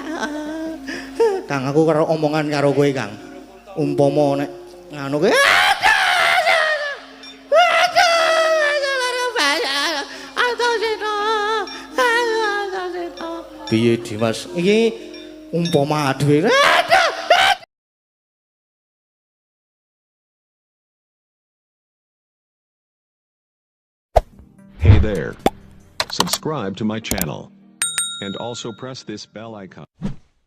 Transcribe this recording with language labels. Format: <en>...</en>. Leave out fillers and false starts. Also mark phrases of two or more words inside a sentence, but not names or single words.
<jv>Kang aku karo omongan karo kowe Kang. Umpama nek nganu kowe piye Dimas iki umpama dhewe.</jv> <en>Hey there. Subscribe to my channel. And also press this bell icon.</en>